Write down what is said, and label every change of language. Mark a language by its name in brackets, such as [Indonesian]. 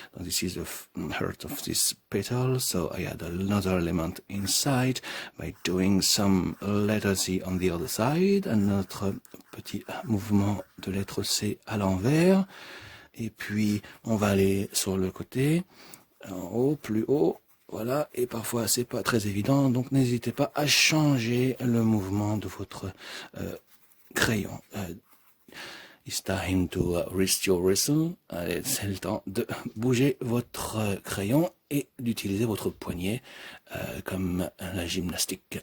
[English] Donc this is the heart of this petal, so I add another element inside by doing some letter C on the other side, [French] un autre petit mouvement de lettre C à l'envers, et puis on va aller sur le côté, en haut, plus haut. Voilà, et parfois c'est pas très évident, donc n'hésitez pas à changer le mouvement de votre crayon. [English] It's time to rest your whistle. [French] C'est le temps de bouger votre crayon et d'utiliser votre poignet comme la gymnastique.